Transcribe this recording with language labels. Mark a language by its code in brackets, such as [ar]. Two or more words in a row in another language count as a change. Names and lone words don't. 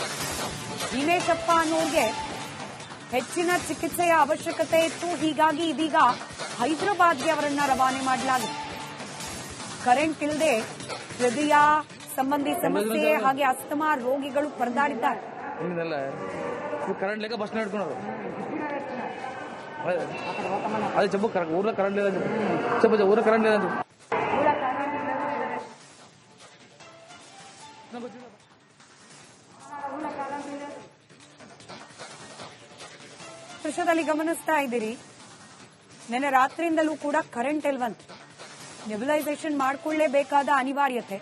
[kn] ದಿನೇಶಪ್ಪ ಅನ್ನೋರಿಗೆ ಹೆಚ್ಚಿನ ಚಿಕಿತ್ಸೆಯ ಅವಶ್ಯಕತೆ ಇತ್ತು. ಹೀಗಾಗಿ ಇದೀಗ ಹೈದರಾಬಾದ್ಗೆ ಅವರನ್ನ ರವಾನೆ ಮಾಡಲಾಗಿದೆ. ಕರೆಂಟ್ ಇಲ್ಲದೆ ಹೃದಯ ಸಂಬಂಧಿ ಸಮಸ್ಯೆ ಹಾಗೆ ಅಸ್ತಮಾ ರೋಗಿಗಳು ಪರದಾಡಿದ್ದಾರೆ. [te] అది చెప్పు కరెక్ట్ ఊర్లో కరెంట్ లేదని చెప్పు చెప్పు ఊర్లో కరెంట్ లేదని చెప్పు [kn] ದೃಶ್ಯದಲ್ಲಿ ಗಮನಿಸ್ತಾ ಇದ್ದೀರಿ. ನಿನ್ನೆ ರಾತ್ರಿಯಿಂದಲೂ ಕೂಡ ಕರೆಂಟ್ ಇಲ್ವಂತೆ. ನೆಬುಲೈಸೇಷನ್ ಮಾಡಿಕೊಳ್ಳಲೇಬೇಕಾದ ಅನಿವಾರ್ಯತೆ.